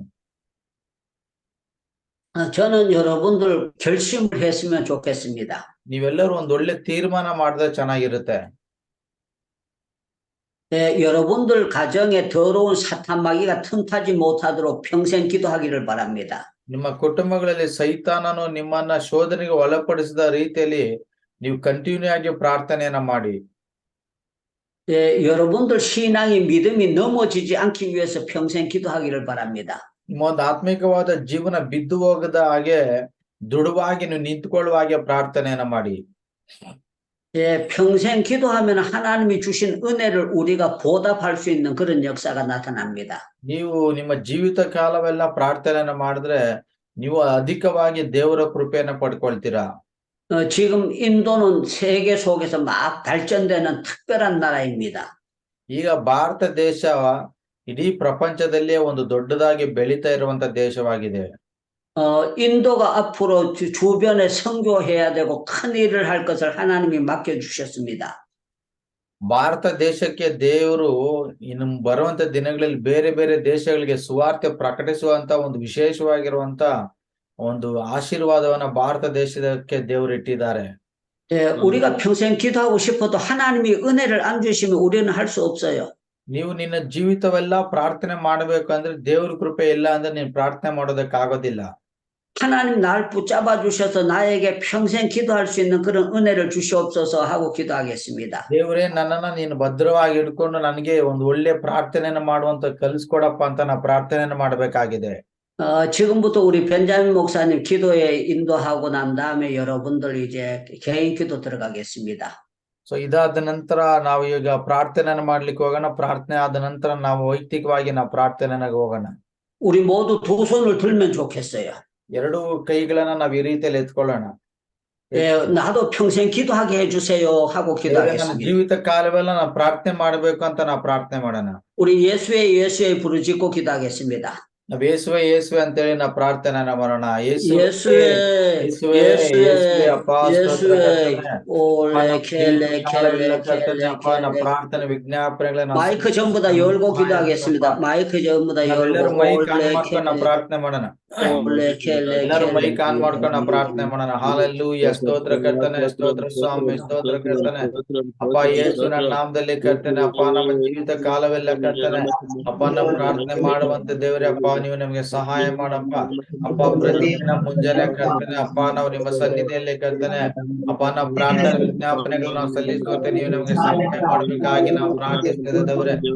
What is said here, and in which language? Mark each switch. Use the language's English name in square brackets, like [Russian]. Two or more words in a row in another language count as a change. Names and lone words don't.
[Korean] 저는 여러분들 결심을 했으면 좋겠습니다. [Kannada] ನೀವೆಲ್ಲರೂ ಒಂದ್ ಒಳ್ಳೆ ತೀರ್ಮಾನ ಮಾಡಿದ್ರೆ ಚೆನ್ನಾಗಿರುತ್ತೆ. [Korean] 네, 여러분들 가정에 더러운 사탄 마귀가 틈타지 못하도록 평생 기도하기를 바랍니다. [Kannada] ನಿಮ್ಮ ಕುಟುಂಬಗಳಲ್ಲಿ ಸೈತಾನನು ನಿಮ್ಮನ್ನ ಶೋಧನೆಗೆ ಒಳಪಡಿಸಿದ ರೀತಿಯಲ್ಲಿ ನೀವು ಕಂಟಿನ್ಯೂ ಆಗಿ ಪ್ರಾರ್ಥನೆಯನ್ನ ಮಾಡಿ. [Korean] 예, 여러분들 신앙의 믿음이 넘어지지 않기 위해서 평생 기도하기를 바랍니다. [Kannada] ನಿಮ್ಮ ಒಂದು ಆತ್ಮಿಕವಾದ ಜೀವನ ಬಿದ್ದು ಹೋಗದ ಹಾಗೆ ದೃಢವಾಗಿ ನೀವು ನಿಂತುಕೊಳ್ಳುವ ಹಾಗೆ ಪ್ರಾರ್ಥನೆಯನ್ನ ಮಾಡಿ. [Korean] 예, 평생 기도하면 하나님이 주신 은혜를 우리가 보답할 수 있는 그런 역사가 나타납니다. [Kannada] ನೀವು ನಿಮ್ಮ ಜೀವಿತ ಕಾಲವೆಲ್ಲ ಪ್ರಾರ್ಥನೆಯನ್ನ ಮಾಡಿದ್ರೆ ನೀವು ಅಧಿಕವಾಗಿ ದೇವರ ಕೃಪೆಯನ್ನ ಪಡ್ಕೊಳ್ತೀರಾ. [Korean] 지금 인도는 세계 속에서 막 발전되는 특별한 나라입니다. [Kannada] ಈಗ ಭಾರತ ದೇಶ ಇಡೀ ಪ್ರಪಂಚದಲ್ಲೇ ಒಂದು ದೊಡ್ಡದಾಗಿ ಬೆಳೀತಾ ಇರುವಂತ ದೇಶವಾಗಿದೆ. [Korean] 인도가 앞으로 주변에 선교해야 되고 큰 일을 할 것을 하나님이 맡겨주셨습니다. [Kannada] ಭಾರತ ದೇಶಕ್ಕೆ ದೇವರು ಇನ್ನು ಬರುವಂತ ದಿನಗಳಲ್ಲಿ ಬೇರೆ ಬೇರೆ ದೇಶಗಳಿಗೆ ಸುವಾರ್ತೆ ಪ್ರಕಟಿಸುವಂತ ಒಂದು ವಿಶೇಷವಾಗಿರುವಂತ ಒಂದು ಆಶೀರ್ವಾದವನ್ನ ಭಾರತ ದೇಶಕ್ಕೆ ದೇವರು ಇಟ್ಟಿದ್ದಾರೆ. [Korean] 예, 우리가 평생 기도하고 싶어도 하나님이 은혜를 안 주시면 우리는 할 수 없어요. [Kannada] ನೀವು ನಿನ್ನ ಜೀವಿತವೆಲ್ಲ ಪ್ರಾರ್ಥನೆ ಮಾಡಬೇಕಂದ್ರೆ ದೇವ್ರ ಕೃಪೆ ಇಲ್ಲ ಅಂದ್ರೆ ನೀನ್ ಪ್ರಾರ್ಥನೆ ಮಾಡೋದಕ್ಕಾಗೋದಿಲ್ಲ. [Korean] 하나님 날 붙잡아 주셔서 나에게 평생 기도할 수 있는 그런 은혜를 주시옵소서 하고 기도하겠습니다. [Kannada] ದೇವರೇ ನನ್ನನ್ನ ನೀನು ಭದ್ರವಾಗಿ ಹಿಡ್ಕೊಂಡು ನನಗೆ ಒಂದು ಒಳ್ಳೆ ಪ್ರಾರ್ಥನೆಯನ್ನ ಮಾಡುವಂತ ಕಲಿಸ್ಕೊಡಪ್ಪ ಅಂತ ನಾ ಪ್ರಾರ್ಥನೆಯನ್ನ ಮಾಡಬೇಕಾಗಿದೆ. [Korean] 지금부터 우리 벤자민 목사님 기도에 인도하고 난 다음에 여러분들 이제 개인 기도 들어가겠습니다. [Kannada] ಸೊ ಇದಾದ ನಂತರ ನಾವು ಈಗ ಪ್ರಾರ್ಥನೆಯನ್ನ ಮಾಡ್ಲಿಕ್ಕೆ ಹೋಗೋಣ. ಪ್ರಾರ್ಥನೆ ಆದ ನಂತರ ನಾವು ವೈಯಕ್ತಿಕವಾಗಿ ನಾವು ಪ್ರಾರ್ಥನೆಗೆ ಹೋಗೋಣ. [Korean] 우리 모두 두 손을 들면 좋겠어요. [Kannada] ಎರಡು ಕೈಗಳನ್ನ ನಾವು ಈ ರೀತಿಯಲ್ಲಿ ಎತ್ಕೊಳ್ಳೋಣ. [Korean] 예, 나도 평생 기도하게 해주세요 하고 [Kannada] ನನ್ನ [Korean] 기도하겠습니다. [Kannada] ಜೀವಿತ ಕಾಲವೆಲ್ಲ ನಾವು ಪ್ರಾರ್ಥನೆ ಮಾಡ್ಬೇಕು ಅಂತ ನಾವು ಪ್ರಾರ್ಥನೆ ಮಾಡೋಣ. [Korean] 우리 예수의 부르짖고 기도하겠습니다. [Kannada] ನಾವ್ ಯೇಸುವೆ ಯೇಸುವೆ ಅಂತೇಳಿ ನಾವು ಪ್ರಾರ್ಥನೆಯನ್ನ ಮಾಡೋಣ. ಯೇಸುವೆ [Korean] 예수의 [Kannada] ಯೇಸುವೆ ಯೇಸುವೆ ಅಪ್ಪ ಸ್ತೋತ್ರ ಕರ್ತನೆ. 올레 켈레 켈레 켈레 ಅಪ್ಪ ನಮ್ಮ ಪ್ರಾರ್ಥನೆ ವಿಜ್ಞಾಪನೆಗಳನ್ನ [Korean] 마이크 전부 다 열고 기도하겠습니다. 마이크 전부 다 [Kannada] ನಾವೆಲ್ಲರೂ [Korean] 열고 [English] mic on 올레 [Kannada] ಮಾಡ್ಕೊಂಡು ನಾವು 켈레 ಪ್ರಾರ್ಥನೆ ಮಾಡೋಣ. 올레 켈레 ಎಲ್ಲರೂ 켈레 [English] mic on [Kannada] ಮಾಡ್ಕೊಂಡು ನಾವು ಪ್ರಾರ್ಥನೆ ಮಾಡೋಣ. ಹಾಲೆಲೂಯ ಸ್ತೋತ್ರ ಕರ್ತನೆ ಸ್ತೋತ್ರ ಸ್ವಾಮಿ ಸ್ತೋತ್ರ ಕರ್ತನೆ. ಅಪ್ಪ ಯೇಸುವಿನ ನಾಮದಲ್ಲಿ ಕರ್ತನೆ ಅಪ್ಪ ನಮ್ಮ ಜೀವಿತ ಕಾಲವೆಲ್ಲ ಕರ್ತನೆ ಅಪ್ಪ ನಾವು ಪ್ರಾರ್ಥನೆ ಮಾಡುವಂತ ದೇವರೇ ಅಪ್ಪ ನೀವು ನಮಗೆ ಸಹಾಯ ಮಾಡಪ್ಪ. ಅಪ್ಪ ಪ್ರತಿದಿನ ಮುಂಜಾನೆ ಕರ್ತನೆ ಅಪ್ಪ ನಾವು ನಿಮ್ಮ ಸನ್ನಿಧಿಯಲ್ಲಿ ಕರ್ತನೆ ಅಪ್ಪ ನಾವು ಪ್ರಾರ್ಥನೆ ವಿಜ್ಞಾಪನೆಗಳು ನಾವು ಸಲ್ಲಿಸುವಂತೆ ನೀವು ನಮಗೆ ಸಹಾಯ ಮಾಡಬೇಕಾಗಿ ನಾವು ಪ್ರಾರ್ಥಿಸ್ತೇವೆ ದೇವರೇ.